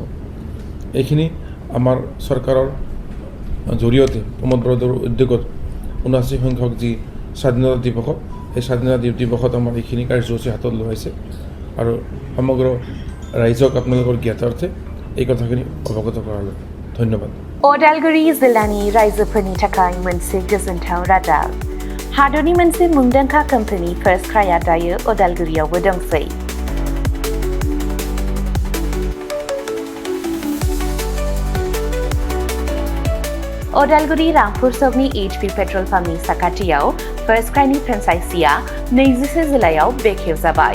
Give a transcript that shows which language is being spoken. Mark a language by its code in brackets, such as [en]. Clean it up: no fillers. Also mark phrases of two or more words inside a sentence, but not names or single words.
[as] এইখিনি আমাৰ চৰকাৰৰ জৰিয়তে প্ৰমোদ বৰদলৈৰ উদ্যোগত 79 সংখ্যক যি স্বাধীনতা দিৱসত, সেই স্বাধীনতা দিৱসত আমাৰ এইখিনি কাৰ্যসূচী হাতত লোৱাইছে আৰু সমগ্ৰ ৰাইজক আপোনালোকৰ জ্ঞাতাৰ্থে এই কথাখিনি অৱগত কৰালোঁ। ধন্যবাদ। [brx] अदालगुरि जिल्लानि रायजोफोरनि थाखाय मोनसे गोजोनथाव रादाब। हादरनि मोनसे मुंदांखा कम्पानि फार्स्ट क्राइआ दायो अदालगुरियावबो दंसै। अदालगुरि रामपुर सकनि HP पेट्रल पाम्पनि साखाथियाव फार्स्ट क्राइनि फ्रेन्चाइजिआ 21 जिल्लायाव बेखेवजाबाय।